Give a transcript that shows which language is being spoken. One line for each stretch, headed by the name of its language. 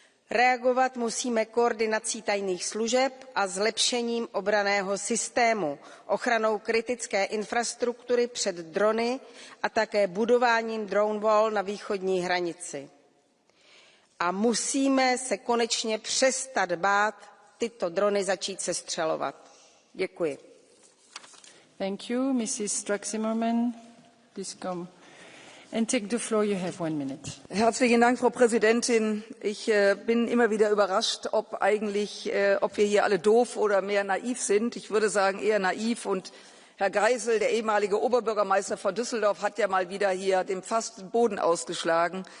Czech: Reagovat musíme koordinací tajných služeb a zlepšením obranného systému, ochranou kritické infrastruktury před drony a také budováním
English: drone wall
Czech: na východní hranici. A musíme se konečně přestat bát tyto drony začít sestřelovat. Děkuji.
English: Thank you, Mrs. Strack-Zimmermann. Please come and take the floor. You have 1 minute.
German: Herzlichen Dank, Frau Präsidentin. Ich bin immer wieder überrascht, ob wir hier alle doof oder mehr naiv sind. Ich würde sagen eher naiv. Und Herr Geisel, der ehemalige Oberbürgermeister von Düsseldorf, hat ja mal wieder hier dem Fass den Boden ausgeschlagen.